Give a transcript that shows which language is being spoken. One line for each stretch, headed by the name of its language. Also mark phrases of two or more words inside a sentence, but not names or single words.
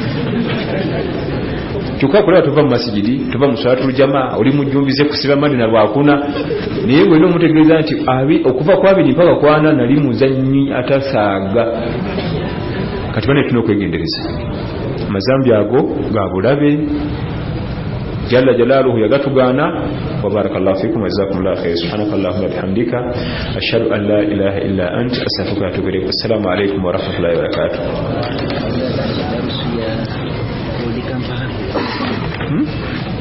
Ganda: kyokka kulaba tuva mu masigidi tuva mu
Arabic: صلاة الجماعة
Ganda: oli mujjumbize kusiba madina lwakuna naye bwe n'omutegeeza nti okuva ku 2 mpaka ku 4 nali muzannyi atasaaga kati bane tulina okwegendereza amazambi ago ga bulabe
Arabic: جل جلاله
Ganda: yagatugaana
Arabic: وبارك الله فيكم وجزاكم الله خيرا سبحانك اللهم وبحمدك أشهد أن لا إله إلا أنت أستغفرك وأتوب إليك. السلام عليكم ورحمة الله وبركاته.